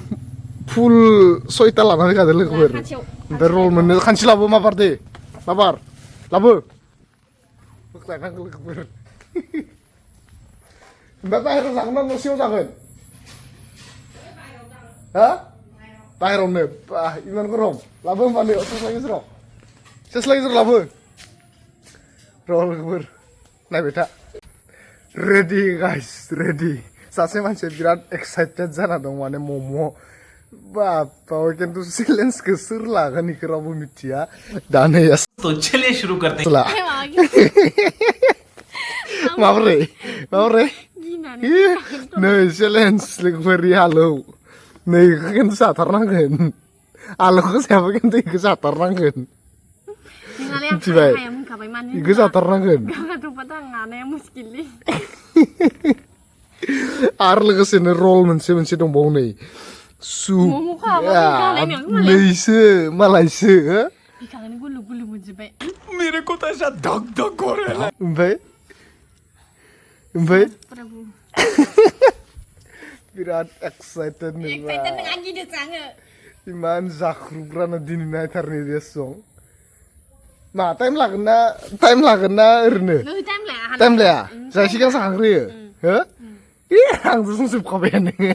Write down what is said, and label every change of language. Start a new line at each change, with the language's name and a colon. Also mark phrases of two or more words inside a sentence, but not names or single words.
Bodo: फुल 6टा लानानै फैखादो लोगोफोर ओमफ्राय रल मोननो खानसे लाबो माबार लाबो बोख्लायनांगौ लोगोफोर ओमफ्राय बाहेरायाव जागोन ना न' सिङाव जागोन हा बाहेरायावनो इमान गरम लाबो होमबानो सेस्ला गेजेराव लाबो र' लोगोफोर नायबाय था
English: ready guys
Bodo: रेडि सासे मानसिया बिराद एक्साइटेड जाना दं माने मम' बाप किन्तु चेलेन्जखौ सोर लागोन इखौ रावबो मिथिया दा नै
Hindi: तो चलिए शुरू करते हैं
Bodo: माबोरै माबोरै गिनानै नै चेलेन्ज लोगोफोरनि आलौ नै इखौ खिन्थु जाथारनांगोन आलौखौ जायाबा खिन्थु इखौ जाथारनांगोन नोंहालाय आं मिथिबाय हाया होनखाबाय मानो इखौ जाथारनांगोन गावनाथ' पता हानाया मुस्किललै आरो लोगोसेनो रल मोनसे मोनसे दंबावो नै सुप नैसो मालायसो बिखांनो गुलु गुलु मोनजोब्बाय
Hindi: मेरे को तो ऐसा धक धक हो रहा है
Bodo: ओमफ्राय बिराद एक्साइटेड नोंबा नोंहा गिदिरसो आङो इमान जाख्रुबग्राना दिनै नायथारनि दे सं मा टाइम लागोन ना ओरैनो टाइम लाया जाय सिगां जाखांग्रोयो हो आंथ' संजोबखाबायानो